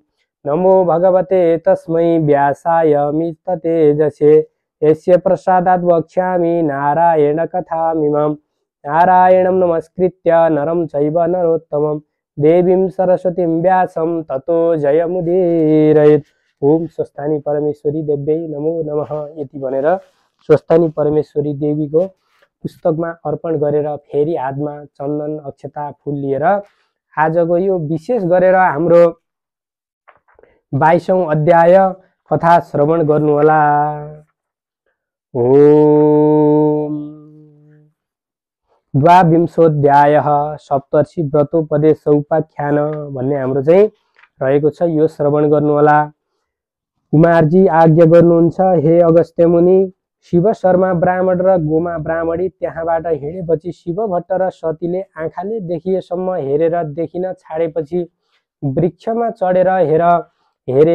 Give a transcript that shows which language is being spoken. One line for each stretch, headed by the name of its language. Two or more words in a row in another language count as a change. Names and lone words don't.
Sanskrit: नमो भगवते तस्मै व्यासाय मिततेजसे यस्य प्रसादात् वक्ष्यामि नारायणकथामिमं। नारायणं नमस्कृत्य नरं चैव नरोत्तमं देवीं सरस्वतीं व्यासं ततो जयमुदीरयेत्। ओम स्वस्थानी परमेश्वरी देव्यै नमो नमः
Nepali: यति भनेर स्वस्थानी परमेश्वरी देवीको पुस्तकमा अर्पण गरेर फेरि हातमा चन्दन अक्षता फूल लिएर आजको यो विशेष गरेर हाम्रो 22औं अध्याय कथा श्रवण गर्नुहोला।
Sanskrit: ओम द्वाविंशोऽध्यायः सप्तर्षि व्रतोपदेश उपाख्यान
Nepali: भन्ने हाम्रो चाहिँ रहेको छ। यो श्रवण गर्नुहोला। कुमारजी आज्ञा गर्नुहुन्छ, हे अगस्त्य मुनि, शिव शर्मा ब्राह्मण र गोमा ब्राह्मणी त्यहाँबाट हिँडेपछि शिव भट्ट र सतीले आँखाले देखिएसम्म हेरेर देखिन छाडेपछि वृक्षमा चढेर हेरे।